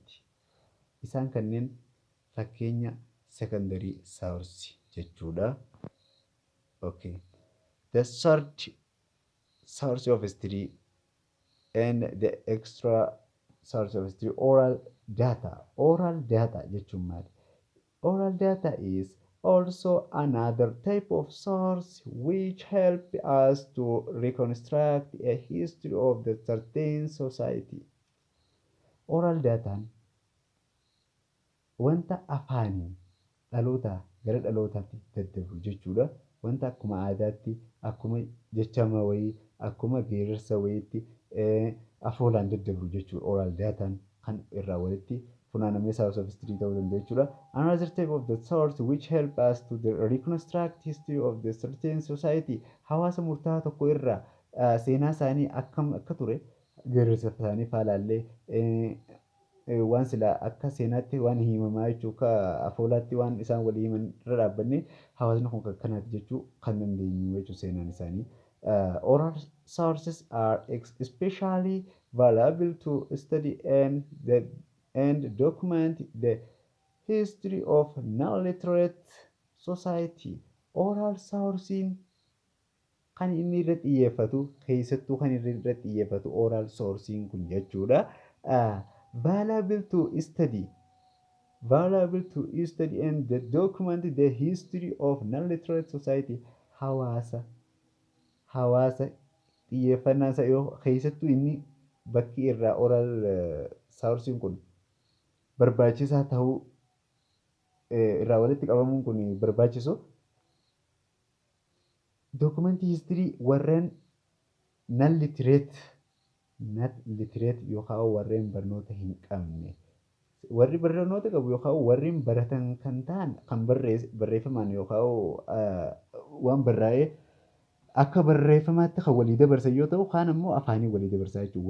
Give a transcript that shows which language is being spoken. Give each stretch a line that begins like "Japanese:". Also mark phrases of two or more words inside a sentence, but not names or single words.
Oromo: Isaan kanneen fakkeenya
English: secondary source
Oromo: jechuudha.
English: Okay. The third source of history and the extra source of history oral data. Oral data
Oromo: jechuun maali?
English: Oral data is also another type of source which help us to reconstruct a history of the certain society. Oral data
Oromo: wanta afaaniin dhaloota gara dhalootaatti daddabru jechuudha. Wanta akkuma aadaatti akkuma jechama wayii akkuma geerarsa wayiitti afoolaan daddabru jechuudha. Oral daataan kan irraa walitti funaanamee
English: source of history
Oromo: ta'uu danda'a jechuudha.
English: Another type of the source which help us to reconstruct history of the certain society.
Oromo: Hawaasa murtaa'aa tokko irraa seenaa isaanii akkam akka ture geerarsa isaanii faalaallee waan silaa akka seenaatti waan himamaa jechuu akka afoolaatti waan isaan walii himan irra dhaabbanne hawaasni kun akkanaati jechuu kan dandeenyu jechuu seenaan isaanii.
English: Oral sources are especially valuable to study and document the history of non-literate society. Oral sourcing
Oromo: kan inni irra xiyyeeffatu keessattuu kan irra xiyyeeffatu
English: oral sourcing
Oromo: kun jechuudha.
English: Valuable to study and document the history of non-literate society.
Oromo: Hawaasa xiyyeeffannaan isaa yoo keessattuu inni bakki irraa
English: oral sourcing
Oromo: kun barbaachisaa ta'uu irraa walitti qabamuun kun barbaachisu documentii history warreen non-literate yookaan warreen barnoota hin qabne warri barnoota qabu yookaan warri baratan kan ta'an kan barreeffamaan yookaan waan barraa'ee akka barreeffamaatti kan walii dabarsan yoo ta'u kaan immoo afaanii walii dabarsaa jechuudha.